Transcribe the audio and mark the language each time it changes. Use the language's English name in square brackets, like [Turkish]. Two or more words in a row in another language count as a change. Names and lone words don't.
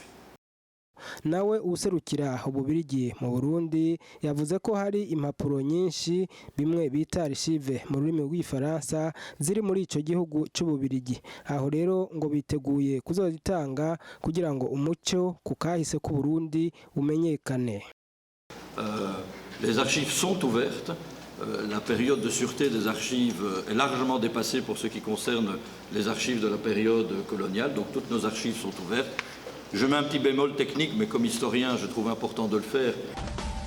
[Rundi] Nawe userukira Ububirigi mu Burundi yavuze ko hari impapuro nyinshi bimwe bita archive mu rurimi rw'ifaransa ziri muri ico gihugu c'Ububirigi. Aho rero ngo biteguye kuzozitanga kugira ngo umuco ku kahise ku Burundi umenyekane. [French] Les archives sont ouvertes. La période de sûreté des archives est largement dépassée pour ce qui concerne les archives de la période coloniale, donc toutes nos archives sont ouvertes. Je mets un petit bémol technique, mais comme historien, je trouve important de le faire.